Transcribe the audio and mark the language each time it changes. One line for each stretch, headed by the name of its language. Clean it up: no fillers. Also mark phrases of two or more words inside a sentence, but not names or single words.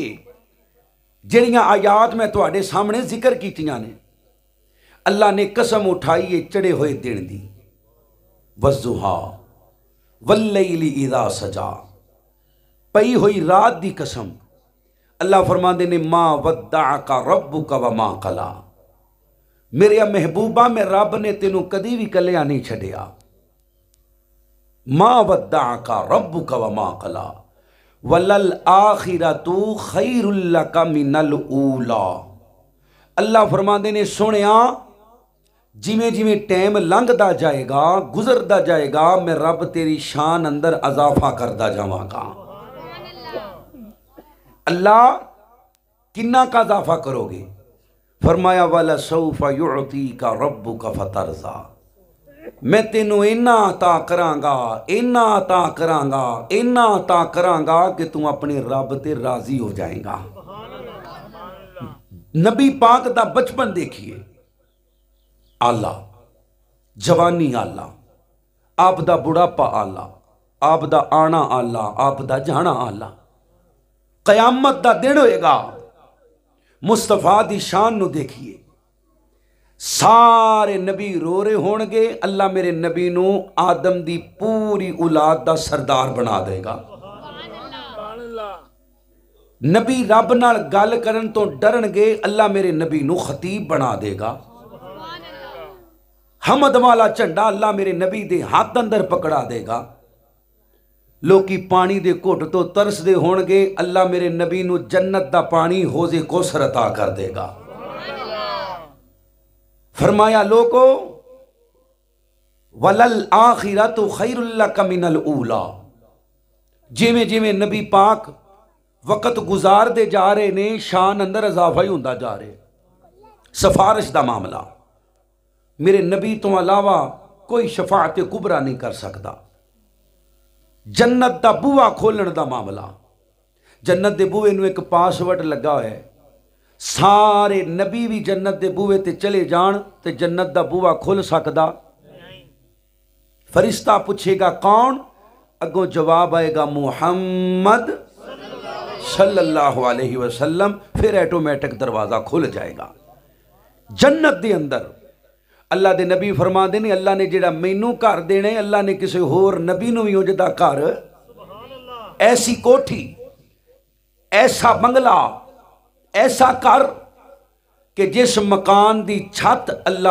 Punjabi: جڑیاں آیات میں تواڈے سامنے ذکر کیتیاں نے اللہ نے قسم اٹھائیے چڑھے ہوئے دن دی.
Arabic: والضحیٰ واللیل اذا سجا،
Punjabi: پئی ہوئی رات دی قسم. اللہ فرماندے نے
Arabic: ما ودعک ربک وما قلا.
Punjabi: میرے محبوبہ میں رب نے تینوں کدی بھی کلیا نہیں چھڑیا.
Arabic: ما ودعک ربک وما قلا وللآخرۃ خیر لک من الاولی.
Punjabi: اللہ فرماندے نے سنیا جویں جویں ٹائم لنگدا جائے گا گزردا جائے گا میں رب تیری شان اندر اضافہ کردا جاواں گا. اللہ کنا کا اضافہ کرو گے؟
Arabic: فرمایا وَلَسَوْفَ يُعْطِيكَ رَبُّكَ فَتَرْضَىٰ.
Punjabi: میں تینوں اینا عطا کراں گا، اینا عطا کراں گا، اینا عطا کراں گا کہ تم اپنے رب تے راضی ہو جائیں گا. نبی پاک دا بچپن دیکھیے آلہ، جوانی آلہ، آپ دا بڑھاپا آلہ، آپ دا آنا آلہ، آپ دا جانا آلہ. قیامت دا دن ہوئے گا مصطفیٰ دی شان نو دیکھیے. سارے نبی رو رہے ہون گے اللہ میرے نبی نو آدم دی پوری اولاد دا سردار بنا دے گا. نبی رب نال گل کرن تو ڈرن گے اللہ میرے نبی نو خطیب بنا دے گا. حمد والا جھنڈا اللہ میرے نبی دے ہاتھ اندر پکڑا دے گا. لوکی پانی دے گھٹ تو ترس دے ہون گے اللہ میرے نبی نو جنت دا پانی حوض کوثر عطا کر دے گا. فرمایا لوگو
Arabic: وَلَلْآخِرَةُ خَيْرٌ لَكَ مِنَ الْأُولَى.
Punjabi: جویں جویں نبی پاک وقت گزار دے جا رہے نے شان اندر اضافہ ہی ہوندا جا رہے. سفارش دا معاملہ میرے نبی تو علاوہ کوئی شفاعت کبرا نہیں کر سکتا. جنت دا بوہ کھولن دا معاملہ، جنت دے بوئے نو ایک پاسورڈ لگا ہوئے، سارے نبی بھی جنت دے بوئے تے چلے جان تے جنت دا بوہ کھول سکدا. فرشتہ پوچھے گا کون؟ اگوں جواب آئے گا محمد
Arabic: صلی اللہ علیہ وسلم،
Punjabi: پھر ایٹومیٹک دروازہ کھل جائے گا. جنت دے اندر اللہ دے نبی فرما دے نے اللہ نے جڑا مینوں گھر دینے اللہ نے کسی ہور نبی نو بھی اونجدا گھر ایسی کوٹھی ایسا بنگلہ ایسا گھر کہ جس مکان دی چھت اللہ